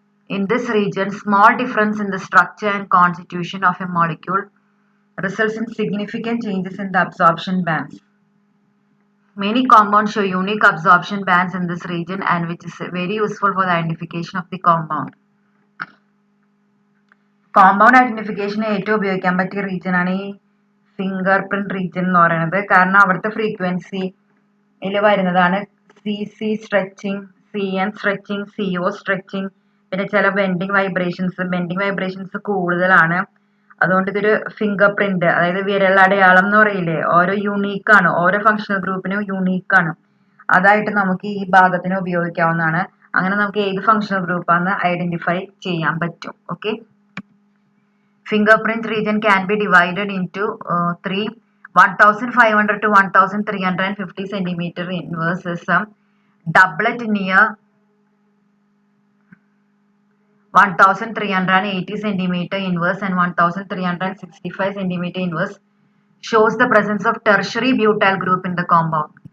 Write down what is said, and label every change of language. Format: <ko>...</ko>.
<en>In this region, small difference in the structure and constitution of a molecule results in significant changes in the absorption bands. Many compounds show unique absorption bands in this region and which is very useful for the identification of the compound.</en> <ml>Compound ഐഡന്റിഫിക്കേഷന് ഏറ്റവും ഉപയോഗിക്കാൻ പറ്റിയ region ആണ് ഈ finger print region എന്ന് പറയുന്നത്. കാരണം അവിടുത്തെ ഫ്രീക്വൻസിയിൽ വരുന്നതാണ് CC stretching, CN stretching, CO stretching, പിന്നെ ചില ബെൻഡിങ് വൈബ്രേഷൻസ് കൂടുതലാണ്. അതുകൊണ്ട് ഇതൊരു ഫിംഗർ പ്രിന്റ്, അതായത് വിരലടയാളം എന്ന് പറയില്ലേ, ഓരോ യുണീക്കാണ്, ഓരോ ഫങ്ഷണൽ ഗ്രൂപ്പിനും യുണീക്കാണ്. അതായിട്ട് നമുക്ക് ഈ ഭാഗത്തിന് ഉപയോഗിക്കാവുന്നതാണ്. അങ്ങനെ നമുക്ക് ഏത് ഫങ്ഷണൽ ഗ്രൂപ്പാന്ന് ഐഡന്റിഫൈ ചെയ്യാൻ പറ്റും.</ml> <en>Okay, fingerprint region can be divided into three. 1500 to 1350 centimeter inverse is a doublet near 1380 centimeter inverse and 1365 centimeter inverse shows the presence of tertiary butyl group in the compound.</en>